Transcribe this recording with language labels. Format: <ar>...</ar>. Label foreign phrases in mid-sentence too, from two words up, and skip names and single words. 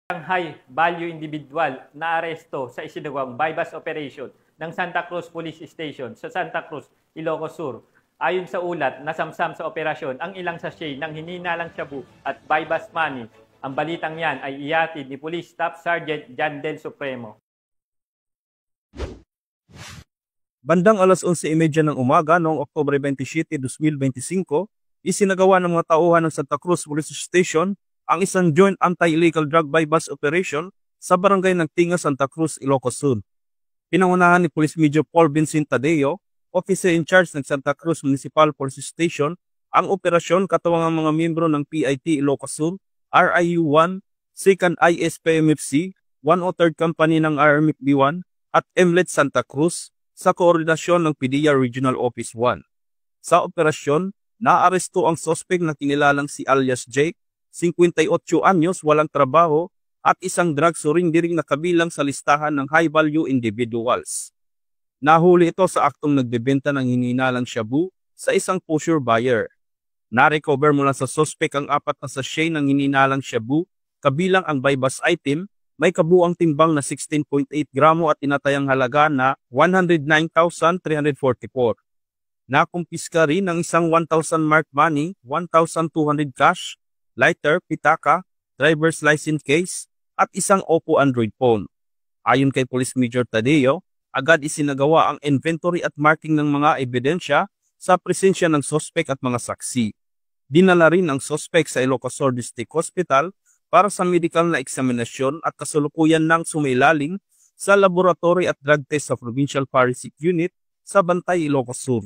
<en>high value individual</en> <tl>na aresto sa isinagawang</tl> <en>bypass operation</en> <tl>ng Santa Cruz Police Station sa Santa Cruz, Ilocos Sur. Ayon sa ulat, nasamsam sa operasyon ang ilang sachet ng hininalang shabu at</tl> <en>bypass money.</en> <tl>Ang balitang yan ay ihatid ni Police Staff Sergeant John Del Supremo. Bandang alas 11:30 ng umaga noong Oktubre 27, 2025, isinagawa ng mga tauhan ng Santa Cruz Police Station ang isang</tl> <en>joint anti-illegal drug bypass operation</en> <tl>sa barangay ng Tinga, Santa Cruz, Ilocos Sur. Pinangunahan ni Police Major Paul Vincent Tadeo,</tl> <en>Officer in Charge</en> <tl>ng Santa Cruz Municipal Police Station, ang operasyon katuwang ang mga miyembro ng PIT Ilocos Sur, RIU-1, 2nd ISPMFC, 103rd Company ng RMFB-1 at MLET Santa Cruz sa koordinasyon ng PDEA Regional Office 1. Sa operasyon, naaresto ang sospek na kinilalang si alias Jake, 58 anyos, walang trabaho, at isang</tl> <en>drug surrendering</en> <tl>na kabilang sa listahan ng</tl> <en>high-value individuals.</en> <tl>Nahuli ito sa aktong nagbebenta ng hininalang shabu sa isang</tl> <en>pusher buyer.</en> <tl>Na-recover mula sa sospek ang 4 na sachet ng hininalang shabu, kabilang ang</tl> <en>bypass item,</en> <tl>may kabuang timbang na 16.8 gramo at tinatayang halaga na 109,344. Nakumpiska rin ng isang 1,000</tl> <en>marked money,</en> <tl>1,200 cash, lighter, pitaka,</tl> <en>driver's license case,</en> <tl>at isang Oppo Android phone. Ayon kay Police Major Tadeo, agad isinagawa ang inventory at marking ng mga ebidensya sa presensya ng sospek at mga saksi. Dinala rin ang sospek sa Ilocos Sur District Hospital para sa medical na eksaminasyon at kasalukuyan ng sumailalim sa laboratory at</tl> <en>drug test</en> <tl>sa Provincial Forensic Unit sa Bantay, Ilocos Sur.</tl>